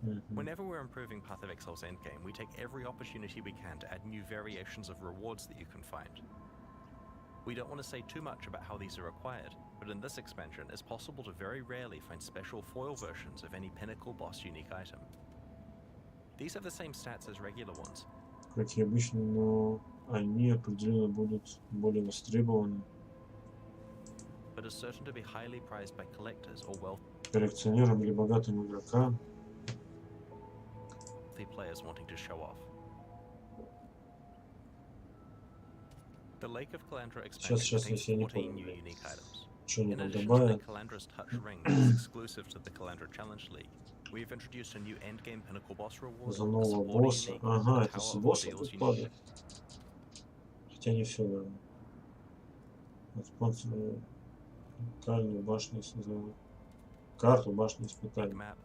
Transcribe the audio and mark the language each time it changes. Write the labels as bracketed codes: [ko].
[en] Whenever we're improving Path of Exile's endgame, we take every opportunity we can to add new variations of rewards that you can find. We don't want to say too much about how these are acquired, but in this expansion, it's possible to very rarely find special foil versions of any pinnacle boss unique item. These have the same stats as regular ones. [ru] Как и обычно, но они определенно будут более востребованы. [en] But are certain to be highly prized by collectors or wealthy [ru] коллекционерам или богатым игрокам. [en] Players wanting to show off. The Lake of Calandra expansion contains 14 new unique items. In addition to the Calandra's Touch Ring, that is exclusive to the Calandra Challenge League, we have introduced a new endgame pinnacle boss reward. [ru] За нового босса. Ага, это с босса тут падает. Хотя не все, наверное. От спонсора уникальную башню создала. Карту башни испытаний.